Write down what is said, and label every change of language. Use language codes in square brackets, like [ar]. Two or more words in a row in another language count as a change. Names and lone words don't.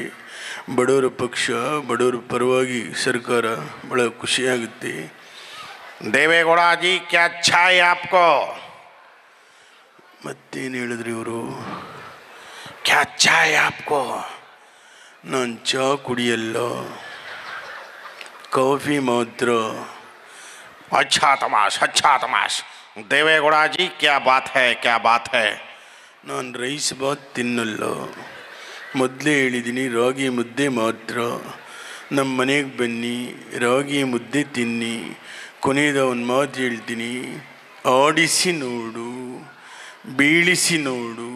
[kn] ಬಡವರ ಪಕ್ಷ, ಬಡವರ ಪರವಾಗಿ ಸರ್ಕಾರ, ಭಾಳ ಖುಷಿಯಾಗುತ್ತೆ. [hi] देवेगौड़ा जी क्या अच्छा है आपको? [kn] ಮತ್ತೇನು ಹೇಳಿದ್ರಿ ಇವರು? [hi] क्या अच्छा है आपको? [kn] ನಾನು ಚಹಾ ಕುಡಿಯಲ್ಲ, ಕಾಫಿ ಮಾತ್ರ. [hi] अच्छा तमाश, अच्छा तमाश. देवेगौड़ा जी क्या बात है, क्या बात है? [kn] ನಾನು ರೈಸ್ ಬಾತ್ ತಿನ್ನಲ್ಲ, ಮೊದಲೇ ಹೇಳಿದ್ದೀನಿ, ರಾಗಿ ಮುದ್ದೆ ಮಾತ್ರ. ನಮ್ಮ ಮನೆಗೆ ಬನ್ನಿ, ರಾಗಿ ಮುದ್ದೆ ತಿನ್ನಿ. ಕೊನೆಯದ ಒಂದು ಮಾತು ಹೇಳ್ತೀನಿ, ಆಡಿಸಿ ನೋಡು, ಬೀಳಿಸಿ ನೋಡು.